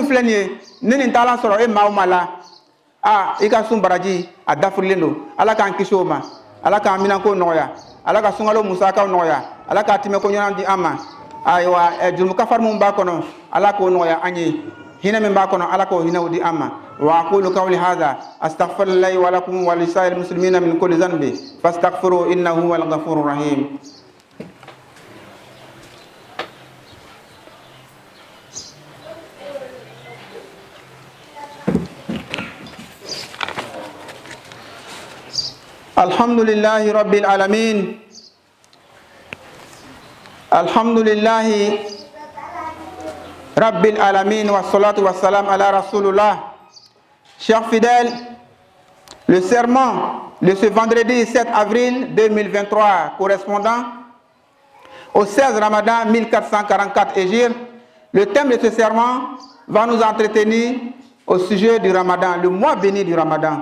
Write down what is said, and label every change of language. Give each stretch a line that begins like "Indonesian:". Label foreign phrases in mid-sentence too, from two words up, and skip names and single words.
Bambara: filɛ nin ye ni nin taalan sɔrɔ e maa o maa la i ka sun baraji a dafirilen don ala k'an kisi o ma ala k'an minanko nɔgɔya ala ka sunkalo musakaw nɔgɔya ala k'a tɛmɛko ɲuman di an ma ayiwa jurumu kafari min b'a kɔnɔ ala k'o nɔgɔya an ye hinɛ min b'a kɔnɔ ala k'o hinɛw di an ma
Arabic: وأقول قول هذا أستغفر الله ولكم ولسائر المسلمين من كل ذنب فاستغفروه إنه هو الغفور الرحيم. الحمد لله رب العالمين. الحمد لله رب العالمين والصلاة والسلام على رسول الله.
French: Chers fidèles, le serment de ce vendredi 7 avril 2023 correspondant au 16 Ramadan 1444 Hégire, le thème de ce serment va nous entretenir au sujet du Ramadan, le mois béni du Ramadan.